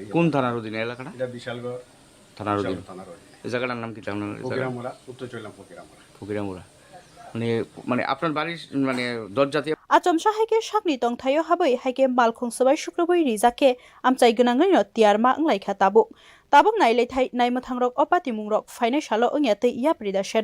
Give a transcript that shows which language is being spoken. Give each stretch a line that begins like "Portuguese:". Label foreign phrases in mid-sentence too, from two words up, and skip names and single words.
Bangla: কোন থানার অধীনে এলাকাটা এটা বিশালগড় থানার অধীনে থানার অধীনে এই জায়গাটার নাম কি জানেন ফকিরামুড়া উত্তর চইলাম ফকিরামুড়া ফকিরামুড়া মানে আপনার বাড়ির মানে দরজাতে
Kok Borok: Achomsha Hake Shakni Tong Tayo Habai Hake Malkong Sabai Shukrobai Rizake Amchai Gunangai no Tiarma Nglai Khatabuk Tabuk Nailai Thai Naimatang Rok Opatimung Rok Financial Unyate Yaprida Sheno